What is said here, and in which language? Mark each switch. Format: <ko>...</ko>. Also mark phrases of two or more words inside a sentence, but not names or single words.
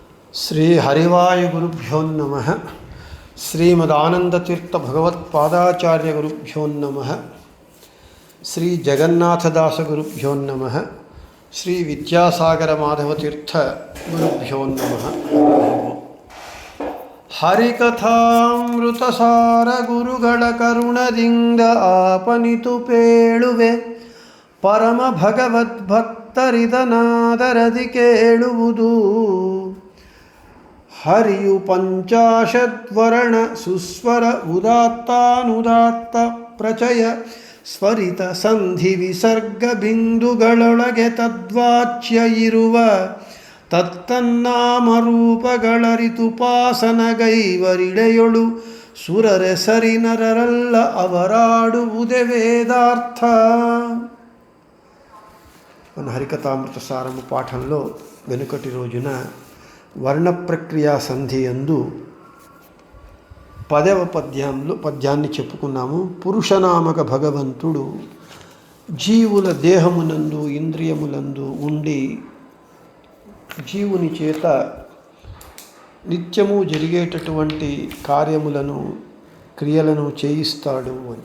<sa>శ్రీ హరివాయుగురుభ్యో నమః. శ్రీమదానందతీర్థ భగవత్పాదాచార్య గురుభ్యో నమః. శ్రీ జగన్నాథదాస గురుభ్యో నమః. శ్రీ విద్యాసాగర మాధవతీర్థ గురుభ్యో నమః.</sa> <kn>ಹರಿಕಥಾಮೃತಸಾರ ಗುರುಗಳ ಕರುಣದಿಂದ ಆಪನಿತು ಪೇಳುವೆ ಪರಮ ಭಗವದ್ಭಕ್ತರಿದನಾದರದಿ ಕೇಳುವುದು. ಹರಿಯು ಪಂಚಾಶದ್ವರ್ಣ ಸುಸ್ವರ ಉದಾತ್ತಾನುದಾತ್ತ ಪ್ರಚಯ ಸ್ವರಿತ ಸಂಧಿ ವಿಸರ್ಗ ಬಿಂದುಗಳೊಳಗೆ ತದ್ವಾಚ್ಯ ಇರುವ ತತ್ತನ್ನಾಮರೂಪಗಳರಿತುಪಾಸನಗೈವರಿಡೆಯೊಳು ಸುರರೆ ಸರಿ ನರರಲ್ಲ ಅವರಾಡುವುದೇ వేదార్థ.</kn> <te>మన హరికథామృత సారము పాఠంలో వెనుకటి రోజున వర్ణ ప్రక్రియా సంధి యందు 10వ పద్యాన్ని చెప్పుకున్నాము. పురుషనామక భగవంతుడు జీవుల దేహమునందు ఇంద్రియములందు ఉండి జీవుని చేత నిత్యము జరిగేటటువంటి కార్యములను క్రియలను చేయిస్తాడు అని.</te>